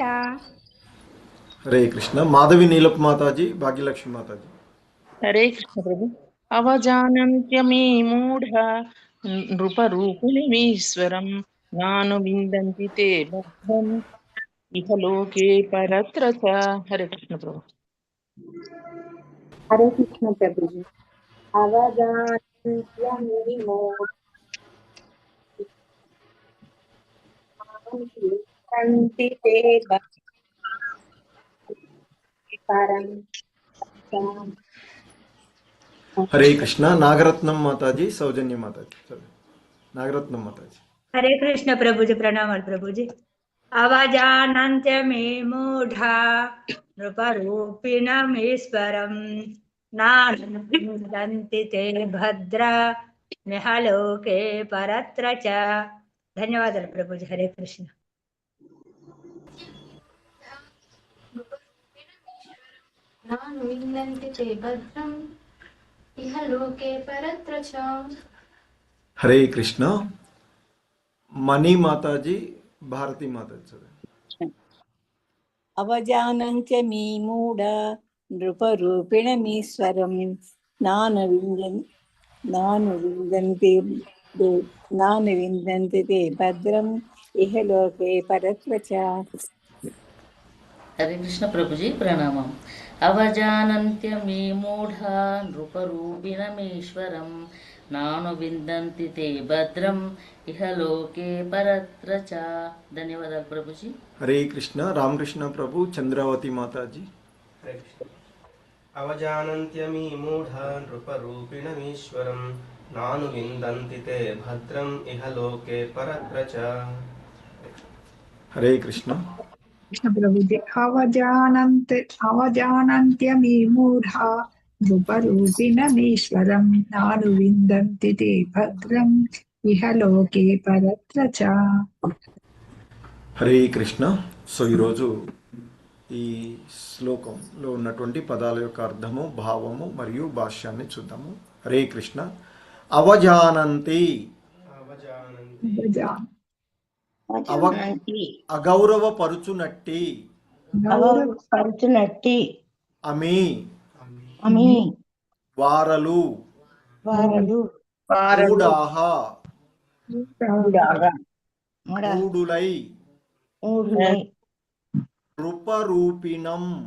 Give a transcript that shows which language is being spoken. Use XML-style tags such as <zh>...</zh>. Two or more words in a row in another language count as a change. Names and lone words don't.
<te>హరే కృష్ణ. మాధవి నీలప్ మాతాజీ, భాగ్యలక్ష్మి మాతాజీ. హరే కృష్ణ ప్రభు.</te> <sa>అవజానంత్యమే మూఢ నృపరూపిణమీశ్వరం నాను విందంతి తే భద్రం ఇహలోకే పరత్ర చ.</sa> <te>హరే కృష్ణ ప్రభు.</te> <hi>हरे कृष्ण प्रभु जी</hi> <sa>अवदानन्त्यमीमो सन्ति ते भक्तिपरं</sa> <hi>हरे कृष्ण नागरत्नम माताजी सौजन्य माताजी नागरत्नम माताजी हरे कृष्ण प्रभुजी प्रणाम प्रभुजी</hi> <sa>अवजानन्त्य मे मूढ़ा नृपरूपिणमीश्वरं नानुविन्दन्ति ते भद्रा निहलोके परत्र च</sa> <te>ధన్యవాదాలు ప్రభుజీ హరే కృష్ణ</te> <sa>నాను విందంతి తే భద్రం ఇహ లోకే పరత్ర చ.</sa> <hi>हरे कृष्ण मणि माताजी भारती माताजी</hi> <sa>అవజానంత్య మీ మూఢ నృపరూపిణమీశ్వరం నాను విందంతి తే భద్రం ఇహ లోకే పరత్ర చ.</sa> <hi>हरे कृष्ण प्रभुजी प्रणामम</hi> <sa>अवजानन्त्य मे मूढ़ा नृपरूपिणमीश्वरं नानु विन्दन्ति ते भद्रम इह लोके परत्र च.</sa> <te>ధన్యవాదాలు ప్రభుజీ.</te> <hi>हरे कृष्ण रामकृष्ण प्रभु चंद्रावती माताजी</hi> <sa>అవజానంత్యమీ మూఢ నృపరూపిణమీశ్వరం నాను విందంతి తే భద్రం ఇహ లోకే పరత్ర చ.</sa> <hi>हरे कृष्ण कृष्ण प्रभु जी</hi> <sa>अवजानन्त्यमी मूढ़ा नृपरूपिणमीश्वरं नानु विन्दन्ति ते भद्रं इह लोके परत्र च.</sa> <te>హరే కృష్ణ. సో ఈరోజు ఈ శ్లోకంలో ఉన్నటువంటి పదాల యొక్క అర్థము భావము మరియు భాష్యాన్ని చూద్దాము. హరే కృష్ణ. అవజానంతి అగౌరవపరుచునట్టి అమి వారలు మూఢులై రూపరూపిణం</te>